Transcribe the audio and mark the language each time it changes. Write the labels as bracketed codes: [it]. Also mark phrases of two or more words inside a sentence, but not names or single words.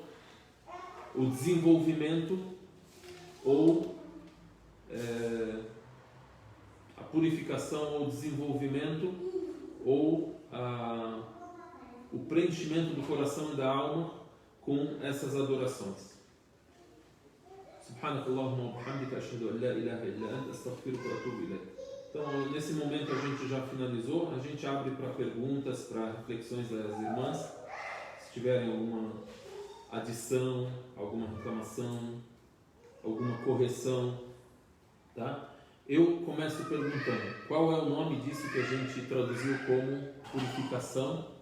[pt] O desenvolvimento ou a purificação ou desenvolvimento ou o preenchimento do coração e da alma com essas adorações. [ar] سبحانك اللهم وبحمدك أشهد أن لا إله إلا أنت أستغفرك وأتوب إليك. [pt] Então, nesse momento a gente já finalizou, a gente abre para perguntas, para reflexões das irmãs, se tiverem alguma adição, alguma reclamação, alguma correção, tá? Eu começo perguntando, qual é o nome disso que a gente traduziu como purificação?